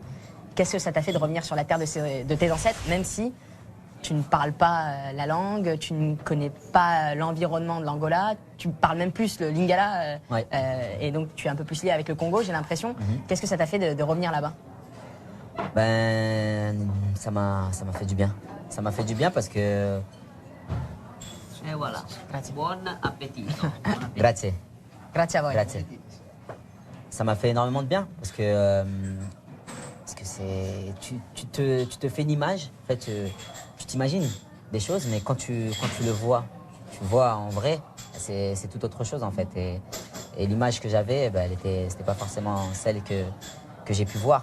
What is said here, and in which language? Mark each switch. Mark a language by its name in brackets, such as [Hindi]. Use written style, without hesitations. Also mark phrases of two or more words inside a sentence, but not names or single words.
[French] Qu'est-ce que ça t'a fait de revenir sur la terre de tes ancêtres, même si tu ne parles pas la langue, tu ne connais pas l'environnement de l'Angola, tu parles même plus le lingala, Ouais. et donc tu es un peu plus lié avec le Congo, j'ai l'impression. Qu'est-ce que ça t'a fait de revenir là-bas? Ben, ça m'a fait du bien. Ça m'a fait du bien parce que... Et voilà. [Italian] Grazie. Buon appetito. Buon appetito. Grazie. Grazie a voi. Grazie. [French] Ça m'a fait énormément de bien parce que c'est tu te fais une image, en fait, tu t'imagines des choses, mais quand tu le vois, tu vois en vrai, c'est tout autre chose en fait. Et l'image que j'avais, ben, c'était pas forcément celle que j'ai pu voir.